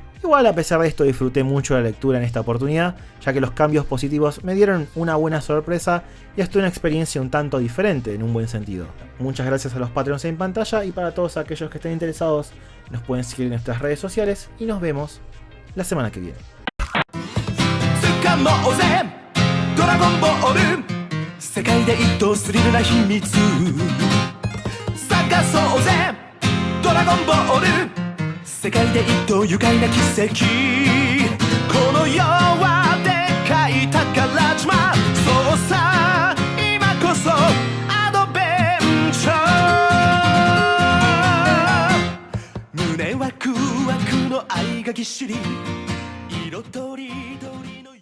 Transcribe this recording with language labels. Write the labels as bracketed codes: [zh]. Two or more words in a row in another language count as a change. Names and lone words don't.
[es] Igual, a pesar de esto, disfruté mucho la lectura en esta oportunidad, ya que los cambios positivos me dieron una buena sorpresa y hasta una experiencia un tanto diferente en un buen sentido. Muchas gracias a los Patreons en pantalla, y para todos aquellos que estén interesados nos pueden seguir en nuestras redes sociales y nos vemos la semana que viene. [ja] もうぜドラゴンボール世界で一等スリルな秘密探そうぜドラゴンボール世界で一等愉快な奇跡この世はでかい宝島そうさ今こそアドベンチャー胸ワクワクの愛がぎっしり色とりどりの